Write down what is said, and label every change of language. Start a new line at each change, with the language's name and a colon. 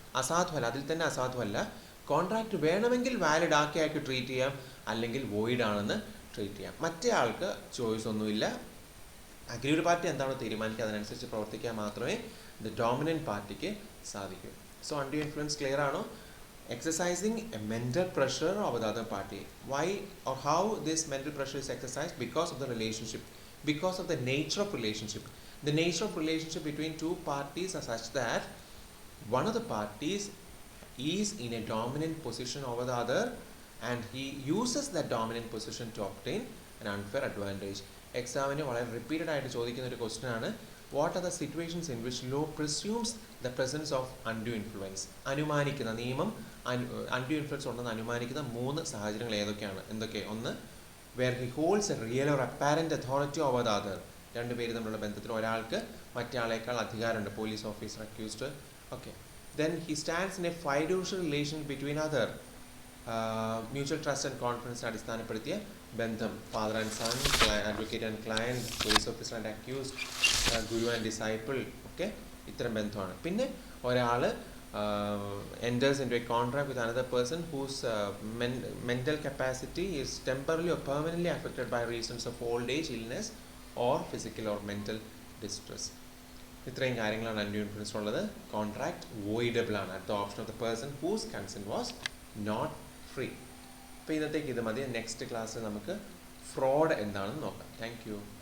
Malayalam: അസാധുവല്ല, അതിൽ തന്നെ അസാധുവല്ല. കോൺട്രാക്ട് വേണമെങ്കിൽ വാലിഡ് ആക്കി അയാൾക്ക് ട്രീറ്റ് ചെയ്യാം, അല്ലെങ്കിൽ വോയിഡ് ആണെന്ന് ട്രീറ്റ് ചെയ്യാം. മറ്റേ ആൾക്ക് ചോയ്സ് ഒന്നുമില്ല. അഗ്രീഡ് പാർട്ടി എന്താണോ തീരുമാനിക്കുക അതിനനുസരിച്ച് പ്രവർത്തിക്കാൻ മാത്രമേ ദ ഡോമിനന്റ് പാർട്ടിക്ക് സാധിക്കൂ. സോ അൺഡ്യൂ ഇൻഫ്ലുവൻസ് ക്ലിയർ ആണോ?
English: Exercising a mental pressure over the other party. Why or how this mental pressure is exercised? Because of the relationship, because of the nature of relationship. The nature of relationship between two parties are such that one of the parties is in a dominant position over the other, and he uses that dominant position to obtain an unfair advantage.
Malayalam: എക്സാമിന് വളരെ repeated ആയിട്ട് ചോദിക്കുന്ന ഒരു question ആണ്,
English: What are the situations in which law presumes the presence of undue influence.
Malayalam: അനുമാനിക്കുന്ന നിയമം undue influence ഉണ്ടെന്ന് അനുമാനിക്കുന്ന 3 സാഹചര്യങ്ങൾ ഏതൊക്കെയാണ്? എന്തൊക്കെ?
English: ഒന്ന്, where he holds a real or apparent authority over the other.
Malayalam: രണ്ടുപേര് തമ്മിലുള്ള ബന്ധത്തിൽ ഒരാൾക്ക് മറ്റേ ആളേക്കാൾ അധികാരമുണ്ട്, police officer, accused. Okay.
English: Then he stands in a fiduciary relation between other. Mutual trust and confidence
Malayalam: അടിസ്ഥാനപ്പെടുത്തിയ ബന്ധം,
English: father and son, advocate and client, police officer and accused, guru and disciple,
Malayalam: ഒക്കെ ഇത്തരം ബന്ധമാണ്. പിന്നെ ഒരാൾ
English: enters into a contract with another person whose mental capacity is temporarily or permanently affected by reasons of old age, illness, or physical or mental distress.
Malayalam: ഇത്രയും കാര്യങ്ങളാണ് undue influence ഉള്ളത്.
English: Contract voidable ആണ് at the option of the person whose consent was not free.
Malayalam: അപ്പോൾ ഇന്നത്തേക്ക് ഇത് മതി. Next ക്ലാസ്സിൽ നമുക്ക് ഫ്രോഡ് എന്താണെന്ന് നോക്കാം.
English: Thank you.